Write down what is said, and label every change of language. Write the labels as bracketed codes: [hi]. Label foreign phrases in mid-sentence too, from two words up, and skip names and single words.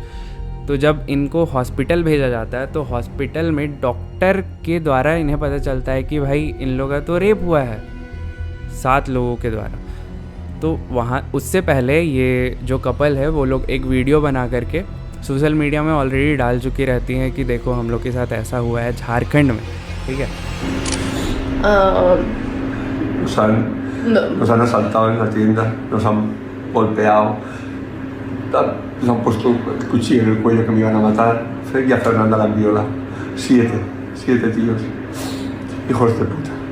[hi] तो जब इनको हॉस्पिटल भेजा जाता है तो हॉस्पिटल में डॉक्टर के द्वारा इन्हें पता चलता है कि भाई इन लोगों का तो रेप हुआ है 7 लोगों के द्वारा। तो वहाँ उससे पहले ये जो कपल है वो लोग एक वीडियो बना करके [en] social media [hi] में ऑलरेडी डाल चुकी रहती हैं कि देखो हम लोग के साथ ऐसा हुआ है झारखंड में, ठीक है। [es] Nos han asaltado en la tienda, nos han golpeado, nos han puesto el cuchillo en el cuello que me iban a matar. Y a Fernanda la han violado. 7 tíos, hijos de puta.